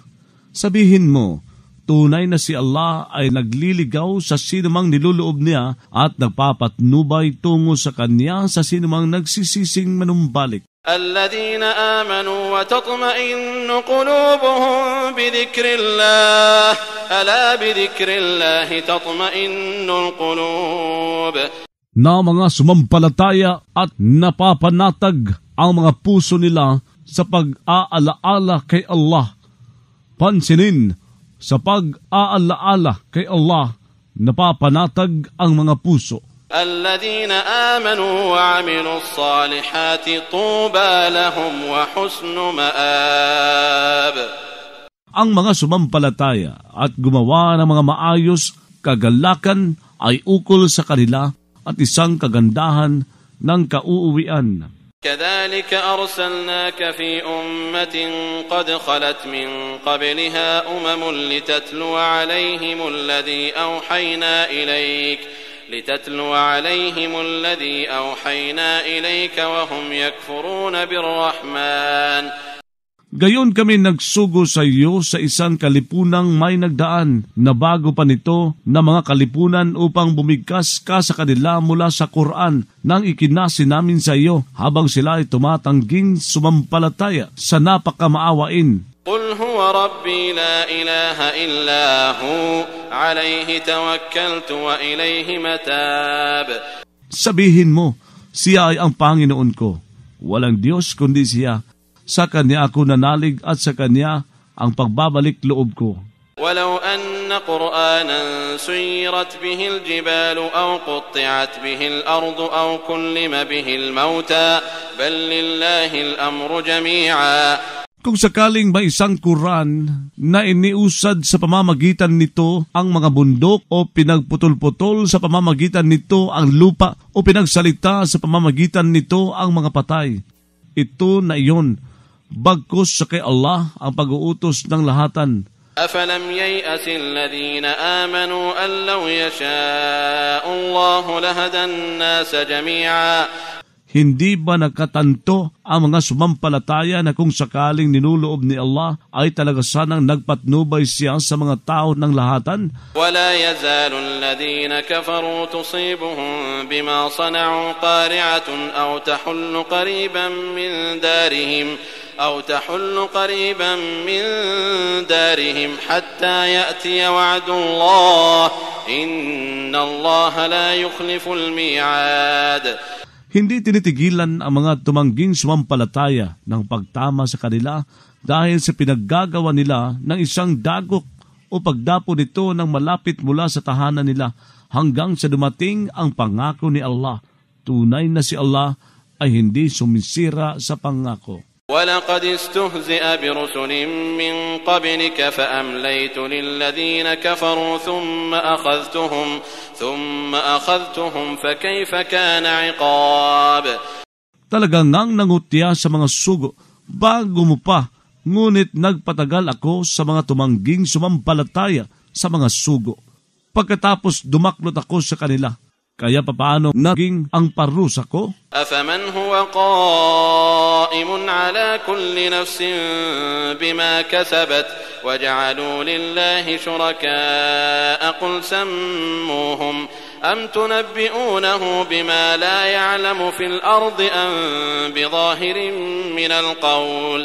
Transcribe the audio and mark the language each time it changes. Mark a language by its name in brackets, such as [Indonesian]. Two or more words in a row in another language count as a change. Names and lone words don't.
[Filipino] Sabihin mo, tunay na si Allah ay nagliligaw sa sinumang niluloob niya at nagpapatnubay tungo sa kanya sa sinumang nagsisising manumbalik. [Arabic] الذين آمنوا وتطمئن قلوبهم بذكر الله ألا بذكر الله تطمئن القلوب. [Filipino] Na mga sumampalataya at napapanatag ang mga puso nila sa pag-aalaala kay Allah. Pansinin, sa pag-aalaala kay Allah, napapanatag ang mga puso. [Arabic] الذين آمنوا وعملوا الصالحات طوبى لهم وحسن مآب. [Filipino] ang mga sumampalataya at gumawa ng mga maayos, kagalakan ay ukol sa kanila at isang kagandahan ng kauuwian. [Arabic] كذلك أرسلناك في أمة قد خلت من قبلها لتتلو عليهم الذي أوحينا إليك وهم يكفرون بالرحمن. [Filipino] Gayon kami nagsugo sa iyo sa isang kalipunang may nagdaan na bago pa nito na mga kalipunan upang bumigkas ka sa kanila mula sa Quran nang ikinasi namin sa iyo habang sila ay tumatangging sumampalataya sa napakamaawain. [Arabic] قل هو ربي لا إله إلا هو عليه توكلت وإليه متاب. [Filipino] Sabihin mo, siya ay ang Panginoon ko. Walang Diyos kundi siya. Sa Kanya ako nanalig at sa Kanya ang pagbabalik loob ko. [Arabic] ولو أن قرآنا سيرت به الجبال أو قطعت به الأرض أو كلم به الموتى بل لله الأمر جميعا. [Filipino] Kung sakaling may isang Quran na iniusad sa pamamagitan nito ang mga bundok o pinagputol-putol sa pamamagitan nito ang lupa o pinagsalita sa pamamagitan nito ang mga patay, ito na iyon. Bagkus sa kay Allah ang pag-uutos ng lahatan. [Arabic] أفلم ييأس الذين آمنوا أن لو يشاء الله لهدى الناس جميعا. [Filipino] Hindi ba nakatanto ang mga sumampalataya na kung sakaling ninuloob ni Allah ay talaga sanang nagpatnubay siya sa mga tao ng lahatan? [Arabic] ولا يزال الذين كفروا تصيبهم بما صنعوا قارعة أو تحل قريبا من دارهم حتى يأتي وعد الله إن الله لا يخلف الميعاد. [Filipino] Hindi tinitigilan ang mga tumangging sumampalataya ng pagtama sa kanila dahil sa pinaggagawa nila ng isang dagok o pagdapo nito ng malapit mula sa tahanan nila hanggang sa dumating ang pangako ni Allah. Tunay na si Allah ay hindi sumisira sa pangako. [Arabic] وَلَقَدِ اسْتُهْزِئَ بِرُسُلٍ مِّن قَبْلِكَ فَأَمْلَيْتُ لِلَّذِينَ كَفَرُوا ثُمَّ أَخَذْتُهُمْ فَكَيْفَ كَانَ عِقَابِ. [Filipino] Talagang ngang nangutya sa mga sugo bago mo pa, ngunit nagpatagal ako sa mga tumangging sumampalataya sa mga sugo. Pagkatapos dumaklot ako sa kanila, kaya papaano naging ang parusa ko? [Arabic] أَفَمَنْ هُوَ قَائِمٌ عَلَى كُلِّ نَفْسٍ بِمَا كَسَبَتْ وَجَعَلُوا لِلَّهِ شُرَكَاءَ قُلْ سَمُّوهُمْ أَمْ تُنَبِّئُونَهُ بِمَا لَا يَعْلَمُ فِي الْأَرْضِ أَمْ بِظَاهِرٍ مِنَ الْقَوْلِ.